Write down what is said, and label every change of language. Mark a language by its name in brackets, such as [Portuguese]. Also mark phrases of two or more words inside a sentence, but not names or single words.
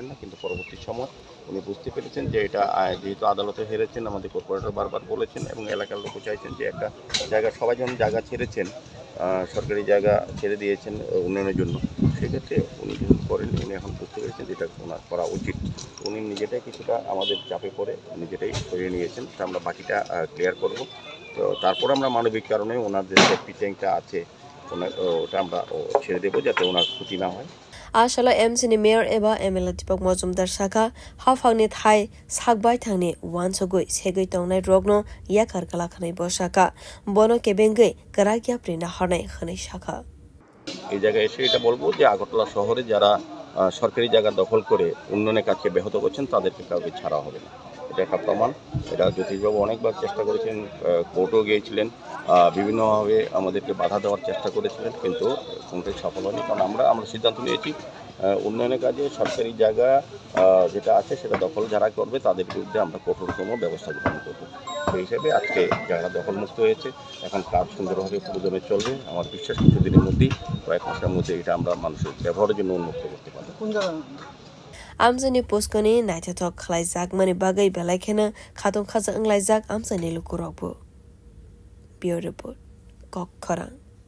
[Bangla] না কিন্তু পরবর্তী সময় উনি বুঝতে পেরেছেন যে এটা যেহেতু আদালতে হেরেছেন আমাদের কর্পোরেটর বারবার বলেছেন এবং এলাকার লোকও চাইছেন যে একটা জায়গা সবাই যখন জায়গা ছেড়েছেন সরকারি জায়গা ছেড়ে দিয়েছেন উন্নয়নের জন্য সেক্ষেত্রে উনি যেহেতু করেন উনি এখন বুঝতে পেরেছেন যেটা ওনার করা উচিত উনি নিজেটাই কিছুটা আমাদের চাপে পড়ে নিজেটাই সরিয়ে নিয়েছেন তা আমরা বাকিটা ক্লিয়ার করব তো তারপর আমরা মানবিক কারণে ওনার যে [English] safety tank [Bangla] আছে ওটা আমরা ছেড়ে দেবো যাতে ওনার ক্ষতি না হয় [Kok Borok] Ashala MCni Mayor Eba MLA Dipok Mozumdar Saka Hafangni Thai Sakbai Thangni Wansogoi Segoi Tongnai Rogno Yakar Kalakhanai Bosaka Bono Kebengai Karagya Prina Hanai Khanai Shaka [Bangla] এই জায়গায় এসে এটা বলবো যে আগরতলা শহরে যারা সরকারি জায়গা দখল করে উন্নয়নের কাজকে ব্যাহত করছেন তাদেরকে কাউকে ছাড়া হবে না এটা একটা প্রমাণ এটা জ্যোতিষবাবু অনেকবার চেষ্টা করেছেন কোর্টও গিয়েছিলেন বিভিন্নভাবে আমাদেরকে বাধা দেওয়ার চেষ্টা করেছিলেন কিন্তু কোনটাই সফল হয়নি কারণ আমরা সিদ্ধান্ত নিয়েছি উন্নয়নের কাজে সরকারি জায়গা যেটা আছে সেটা দখল যারা করবে তাদের বিরুদ্ধে আমরা কঠোরতম ব্যবস্থা গ্রহণ করব সেই হিসেবে আজকে জায়গা দখলমুক্ত হয়েছে এখন কাজ সুন্দরভাবে প্রয়োজনে চলবে আমার বিশ্বাস কিছুদিনের মধ্যেই কয়েক মাসের মধ্যে এটা আমরা মানুষের ব্যবহারের জন্য উন্মুক্ত করতে পারবো [Kok Borok] Amzani Poskoni Naitatok Klaizak Mani Bagai Belakena Katon Kaza Anglizak Amzani Lukurokbo [English] Bureau Report [Kok Borok] Kok Korang